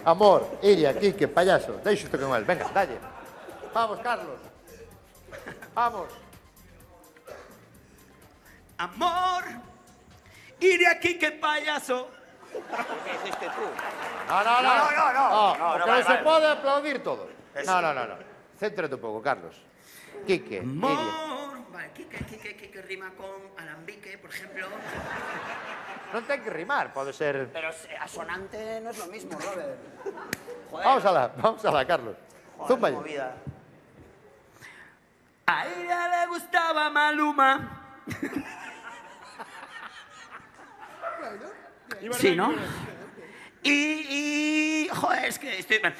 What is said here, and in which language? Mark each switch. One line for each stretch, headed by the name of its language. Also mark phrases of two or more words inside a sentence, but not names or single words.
Spanish: Amor, Iria, Quique, payaso.
Galician: Deixo-te con él. Venga, dalle. Vamos, Carlos. Vamos.
Spanish: Amor, Iria, Quique, payaso. ¿Qué hiciste tú? No, porque vale, se vale.
Galician: pode aplaudir todo.
Spanish: Eso. No.
Galician: Céntrate un pouco, Carlos.
Spanish: Quique, Iria. Amor. Vale, Quique rima con alambique, por ejemplo.
Galician: Non ten que rimar, pode ser...
Spanish: Pero asonante no es lo mismo, Robert. Joder. Vamos a la, Carlos. Joder, Zúmbale. movida. A ella le gustaba Maluma. Sí, ¿no? Y joder, es que estoy mal.